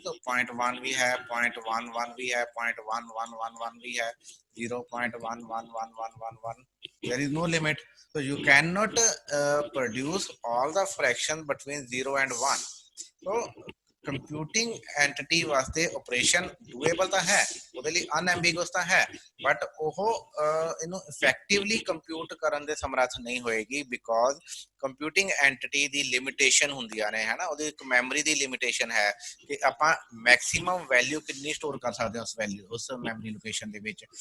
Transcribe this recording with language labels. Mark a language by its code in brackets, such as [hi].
[pa] so 0.1 ਵੀ ਹੈ, 0.11 ਵੀ ਹੈ, 0.1111 ਵੀ ਹੈ, 0.111111, [en] there is no limit। so you cannot produce all the fractions between 0 and 1। [pa] so computing NTT ਵਾਸਤੇ operation ਡੂਏਬਲ ਤਾਂ ਹੈ, ਉਹਦੇ ਲਈ ਅਨਐਂਬੀਗਸ ਤਾਂ ਹੈ, ਬਟ ਉਹ ਇਹਨੂੰ ਇਫੈਕਟਿਵਲੀ ਕੰਪਿਊਟ ਕਰਨ ਦੇ ਸਮਰੱਥ ਨਹੀਂ ਹੋਏਗੀ because computing NTT ਦੀ limitation ਹੁੰਦੀਆਂ ਨੇ, ਹੈ ਨਾ। ਉਹਦੀ ਇੱਕ ਮੈਮਰੀ ਦੀ ਲਿਮਿਟੇਸ਼ਨ ਹੈ ਕਿ ਆਪਾਂ ਮੈਕਸਿਮਮ ਵੈਲਿਊ ਕਿੰਨੀ ਸਟੋਰ ਕਰ ਸਕਦੇ ਹਾਂ ਉਸ ਮੈਮਰੀ ਲੋਕੇਸ਼ਨ ਦੇ ਵਿੱਚ।